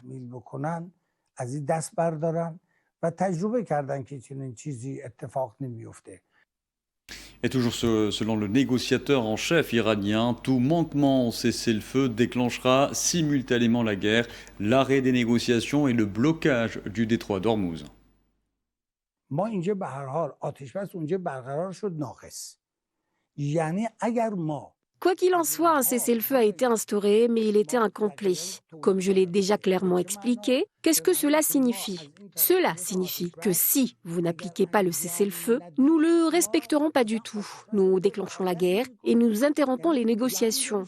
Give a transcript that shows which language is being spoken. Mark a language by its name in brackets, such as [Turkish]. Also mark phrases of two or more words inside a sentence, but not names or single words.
[French] Et toujours selon le négociateur en chef iranien, tout manquement au cessez-le-feu déclenchera simultanément la guerre, l'arrêt des négociations et le blocage du détroit d'Ormuz. [Persian] ما اینجا به هر حال آتش بس اونجا برقرار شد ناقص یعنی اگر ما [French] Quoi qu'il en soit, un cessez-le-feu a été instauré, mais il était incomplet. Comme je l'ai déjà clairement expliqué, qu'est-ce que cela signifie? Cela signifie que si vous n'appliquez pas le cessez-le-feu, nous le respecterons pas du tout. Nous déclenchons la guerre et nous interrompons les négociations.